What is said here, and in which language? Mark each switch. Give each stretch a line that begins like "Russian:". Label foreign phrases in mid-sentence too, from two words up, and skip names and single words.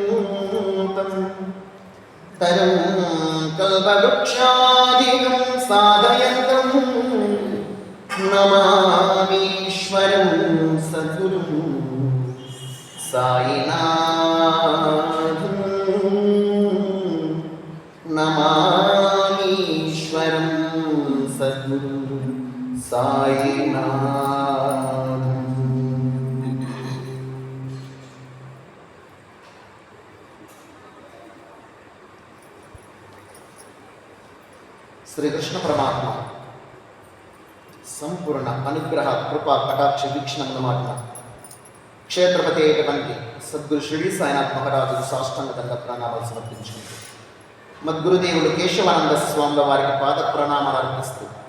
Sanskrit: तरं कल्पवृक्षादिकं साधयन्तं नमामीश्वरं सद्गुरुं साईनाथं नमामीश्वरं सद्गुरुं साईनाथं।
Telugu: శ్రీకృష్ణ పరమాత్మ సంపూర్ణ అనుగ్రహ కృప కటాక్ష వీక్షణముల మాట క్షేత్రపతి అయినటువంటి సద్గురు షిరిడి సాయినాథ్ మహారాజుకు సాష్టాంగ దండ ప్రణామాలు సమర్పించుకుంటూ మద్గురుదేవుడు కేశవానంద స్వాముల వారికి పాద ప్రణామాలు అర్పిస్తూ